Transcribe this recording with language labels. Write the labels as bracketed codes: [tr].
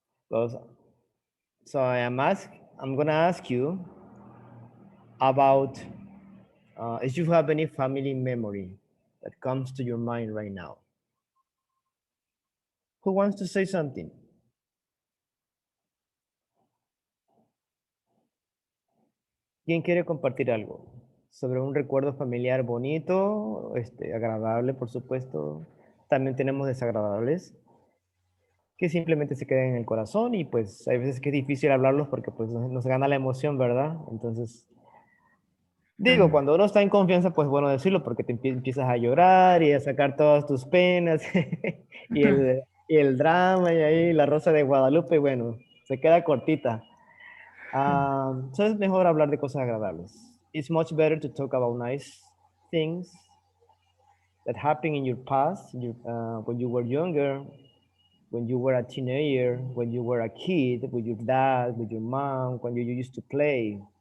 [en] Because, so I'm gonna ask you about if you have any family memory that comes to your mind right now. Who wants to say something? [es] ¿Quién quiere compartir algo sobre un recuerdo familiar bonito, agradable, por supuesto? También tenemos desagradables que simplemente se quedan en el corazón y pues hay veces que es difícil hablarlos porque pues nos gana la emoción, ¿verdad? Entonces, digo, cuando uno está en confianza, pues bueno decirlo porque te empiezas a llorar y a sacar todas tus penas y el drama y ahí la rosa de Guadalupe, bueno, se queda cortita. So es mejor hablar de cosas agradables. [en] It's much better to talk about nice things that happened in your past, when you were younger, when you were a teenager, when you were a kid, with your dad, with your mom, when you used to play.